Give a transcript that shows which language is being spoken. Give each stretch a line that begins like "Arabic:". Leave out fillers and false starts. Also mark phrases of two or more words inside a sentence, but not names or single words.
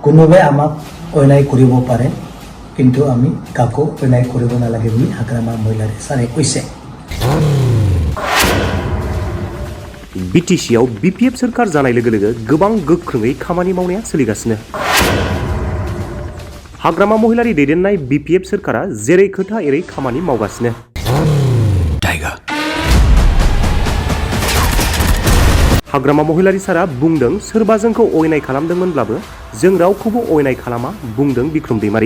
Assamese: কোনোবাই আমাক অন্যায় কৰিব পাৰে কিন্তু আমি কাকো অন্যায় কৰিব নালাগে বুলি হাগ্ৰামা মহিলাৰী ছাৰে কৈছে।
Bodo: बिटिसिआव बिपिएफ सोरखार जानाय लोगो लोगो गोबां गोख्रोङै खामानि मावनाया सोलिगासिनो। हाग्रामा महिलारी दैदेननाय बिपिएफ सोरखारा जेरै खोथा एरै खामानि मावगासिनो। हाग्रामा महिलारी सारा बुंदों सोरबा जोंखौ अयनाय खालामदोंमोनब्लाबो जों रावखौबो अयनाय खालामा बुंदों बिक्रम दैमारी।